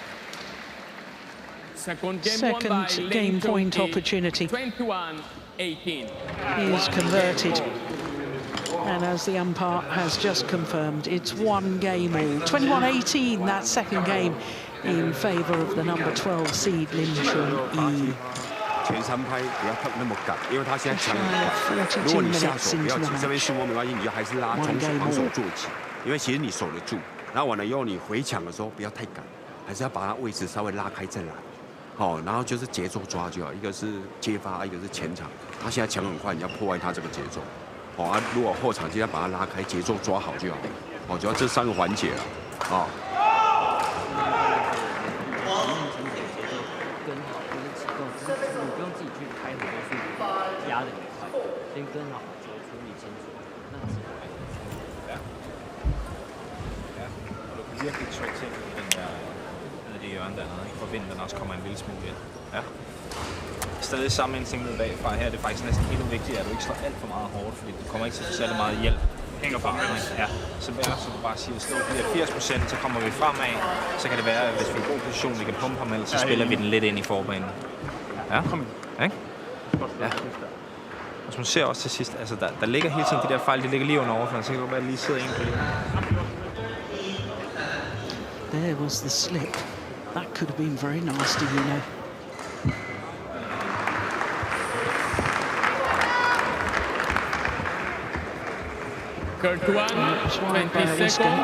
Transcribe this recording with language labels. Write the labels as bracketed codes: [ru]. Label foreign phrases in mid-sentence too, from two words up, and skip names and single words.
[en] Second game, Second game point opportunity. 21-18. He is converted. And as the umpire has just confirmed, it's one game all. 21-18, that second game in favour of the number 12 seed, Lin Chun-Yi. [zh] 前3拍不要那么赶，因为他现在抢很快。如果你下手不要急，这边失误没关系，你就还是拉从防守做起，因为其实你守得住。然后完了以后，你回抢的时候不要太赶，还是要把它位置稍微拉开再来。好，然后就是节奏抓就好，一个是接发，一个是前场。他现在抢很快，你要破坏他这个节奏。哦啊，如果后场就要把它拉开，节奏抓好就好。哦，主要这3个环节了。哦。先跟好球处理清楚，那之后。 [da] Ja, og du kan virkelig trykke ting i den der nede i hjørnet dernede, ikke? For vinden den også kommer en lille smule ind. Ja. Stadig samme indstilling ned bagfra. Her er det faktisk næsten endnu vigtigt, at du ikke slår alt for meget hårdt, fordi du kommer ikke til at få særlig meget hjælp. Hænger fra. Ja. Så hvad så du bare siger, slå de her 80%, så kommer vi fremad. Så kan det være, at hvis vi er i god position, vi kan pumpe ham, ellers så spiller vi den lidt ind i forbanen. Ja. Ikke? Ja. Og man ser også til sidst, altså der ligger hele tiden de der fejl, de ligger lige under overfladen, så kan det godt være, at lige sidder en på det. [en] There was the slip. That could have been very nasty, you know. Courtois, 20 seconds.